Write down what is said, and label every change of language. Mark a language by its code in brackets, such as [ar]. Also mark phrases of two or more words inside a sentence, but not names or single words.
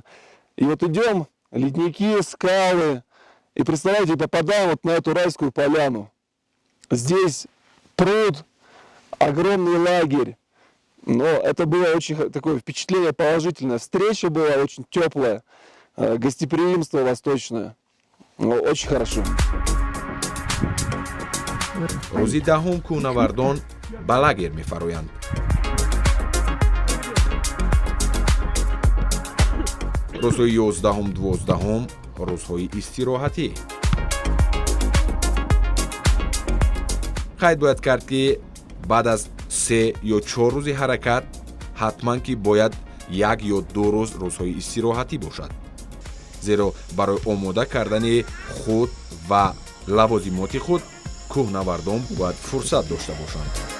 [ru] И вот идем, ледники, скалы, и представляете, попадаем вот на эту райскую поляну. Здесь пруд, огромный лагерь. Но это было очень такое впечатление положительное. Встреча была очень теплая, гостеприимство восточное. Очень хорошо. [tg] рӯзи даҳум кӯҳнавардон ба лагер мефароянд. рӯзҳои 11-ум, 12-ум рӯзҳои истироҳатӣ. қайд бояд кард ки баъд аз 3 ё 4 рӯзи ҳаракат ҳатман ки бояд 1 ё 2 рӯз рӯзҳои истироҳатӣ бошад, зеро барои омода кардани худ ва лавозимоти худ кӯҳнавардон бояд фурсат дошта бошанд.